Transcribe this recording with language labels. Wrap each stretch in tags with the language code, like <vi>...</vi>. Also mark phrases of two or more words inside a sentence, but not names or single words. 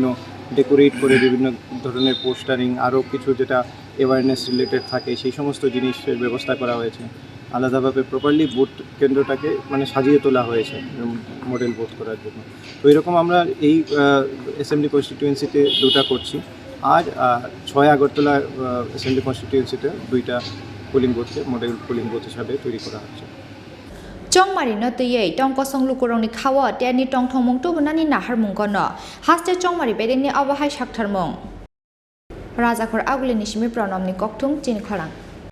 <bn>ডেকোরেট করে বিভিন্ন ধরনের পোস্টারিং আরও কিছু যেটা</bn> <en>awareness related</en> <bn>থাকে সেই সমস্ত জিনিসের ব্যবস্থা করা হয়েছে আলাদাভাবে প্রপারলি ভোট কেন্দ্রটাকে মানে সাজিয়ে তোলা হয়েছে মডেল ভোট করার জন্য তো এরকম আমরা এই</bn> <en>assembly constituency</en> <bn>দুটা করছি আর 6 আগরতলা</bn> <en>assembly constituency</en> <bn>দুইটা</bn> <en>polling booth model polling booth</en> <bn>হিসাবে তৈরি করা হচ্ছে</bn> <trp>Chongmari no tuyei tongkosong lukurongni khawa teni tongthongmung tubunani naharmung gono haste chongmari bedeni awahai saktharmung Rajakhor agulini simi pranamni kokthung Chini Khorang</trp>